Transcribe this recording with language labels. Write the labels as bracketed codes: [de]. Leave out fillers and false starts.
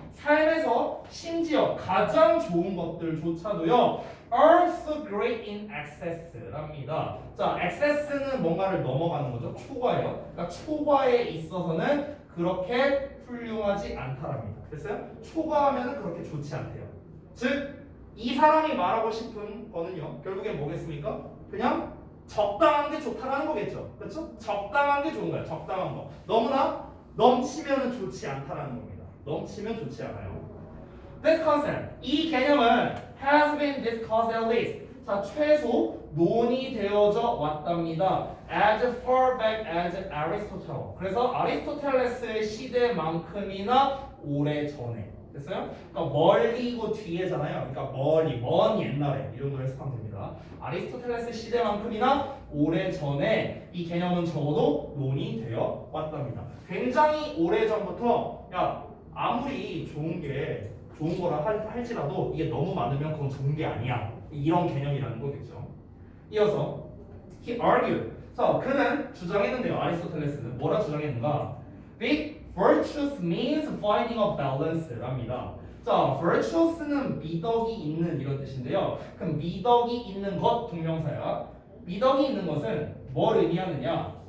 [ko] 삶에서 심지어 가장 좋은 것들조차도요. [en] are so great in excess랍니다. [ko] 자, excess는 뭔가를 넘어가는 거죠. 초과예요. 그러니까 초과에 있어서는 그렇게 훌륭하지 않다랍니다. 됐어요? 초과하면 그렇게 좋지 않대요. 즉, 이 사람이 말하고 싶은 거는요. 결국엔 뭐겠습니까? 그냥 적당한 게 좋다라는 거겠죠. 그렇죠? 적당한 게 좋은 거야. 적당한 거. 너무나 넘치면 좋지 않다라는 겁니다. 넘치면 좋지 않아요. [en] This concept, [ko] 이 개념은 [en] has been discussed at least. [ko] 자, 최소 논의되어져 왔답니다. [en] As far back as Aristotle. [ko] 그래서 아리스토텔레스의 시대만큼이나 오래 전에. 됐어요? 그러니까 멀리고 뒤에잖아요. 그러니까 멀리, 먼 옛날에 이 정도로 해석하면 됩니다. 아리스토텔레스 시대만큼이나 오래 전에 이 개념은 적어도 논의되어 왔답니다. 굉장히 오래 전부터 아무리 좋은 거라 할지라도 이게 너무 많으면 그건 좋은 게 아니야. 이런 개념이라는 거겠죠. 이어서 [en] he argued. [ko] 자, 그는 주장했는데요. 아리스토텔레스는 뭐라 주장했는가? [en] Big virtuous means finding a balance랍니다. [ko] 자, virtuous는 미덕이 있는 이런 뜻인데요. 그럼 미덕이 있는 것 동명사야. 미덕이 있는 것은 뭘 의미하느냐?